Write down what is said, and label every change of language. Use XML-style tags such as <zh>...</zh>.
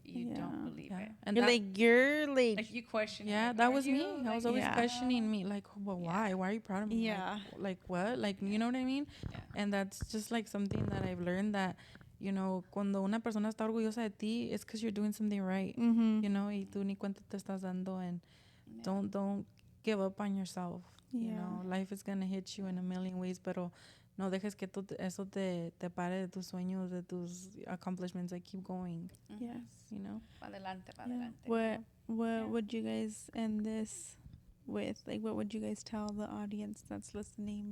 <en>you don't believe it. And You're like, Like you question. yeah, like, that are was you? me. I was always Yeah. questioning me, like, well, why? Why are you proud of me? Yeah. Like what? Like, you know what I mean? Yeah. And that's just like something that I've learned, that, you know,</en> <es>cuando una persona está orgullosa de ti,</es> <en>it's because you're doing something right. You know,</en> <es>y tú ni cuenta te estás dando.</es> <en>And don't give up on yourself. You Yeah. know, life is gonna hit you in a million ways,</en> <es>pero no dejes que eso te pare de tus</es> <en>sueños, de tus accomplishments. Like, keep going. Yes. You know.</en> <es>Pa adelante, pa</es> <en>Yeah.</en> <es>adelante.</es> <en>What would you guys end this with? Like, what would you guys tell the audience that's listening?</en>